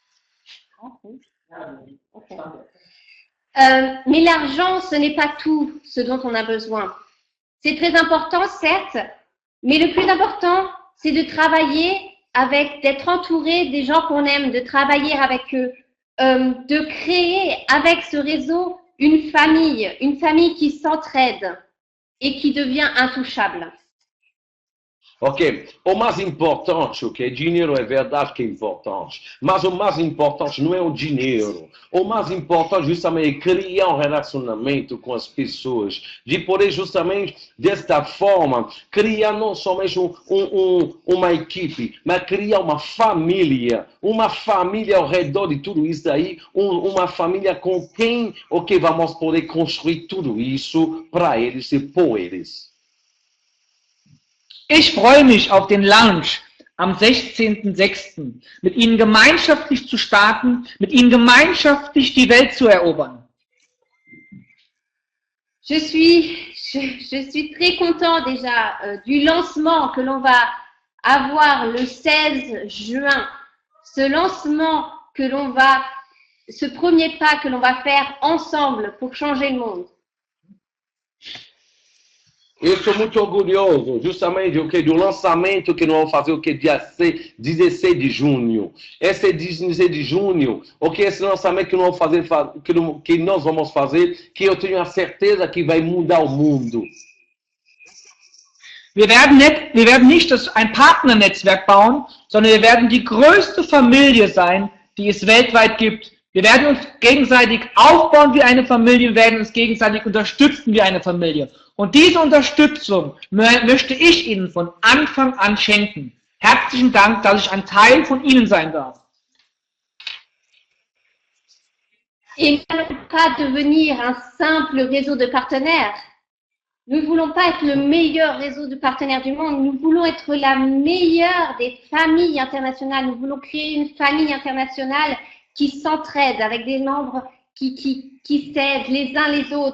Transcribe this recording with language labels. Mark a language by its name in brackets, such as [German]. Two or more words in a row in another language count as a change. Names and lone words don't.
[French] Mais l'argent, ce n'est pas tout ce dont on a besoin. C'est très important, certes, mais le plus important, c'est de travailler avec, d'être entouré des gens qu'on aime, de travailler avec eux, de créer avec ce réseau une famille qui s'entraide et qui devient intouchable. [Portuguese] Ok, o mais importante, dinheiro é verdade que é importante, mas o mais importante não é o dinheiro. O mais importante justamente é criar relacionamento com as pessoas, de poder justamente desta forma criar não somente uma equipe, mas criar uma família ao redor de tudo isso aí, uma família com quem vamos poder construir tudo isso para eles e por eles. [German] Ich freue mich auf den Launch am 16.06. mit Ihnen gemeinschaftlich zu starten, mit Ihnen gemeinschaftlich die Welt zu erobern. [French] Je suis très content déjà du lancement que l'on va avoir le 16 juin. Ce lancement ce premier pas que l'on va faire ensemble pour changer le monde. [Portuguese] Eu estou muito orgulhoso, justamente, do lançamento que nós vamos fazer, dia 16 de junho. Esse 16 de junho, esse lançamento que nós vamos fazer, que eu tenho a certeza que vai mudar o mundo. [German] Wir werden nicht ein Partnernetzwerk bauen, sondern wir werden die größte Familie sein, die es weltweit gibt. Wir werden uns gegenseitig aufbauen wie eine Familie, wir werden uns gegenseitig unterstützen wie eine Familie. Und diese Unterstützung möchte ich Ihnen von Anfang an schenken. Herzlichen Dank, dass ich ein Teil von Ihnen sein darf. [French] Et nous n'allons pas devenir un simple réseau de partenaires. Nous ne voulons pas être le meilleur réseau de partenaires du monde. Nous voulons être la meilleure des familles internationales. Nous voulons créer une famille internationale qui s'entraide avec des membres qui s'aident les uns les autres.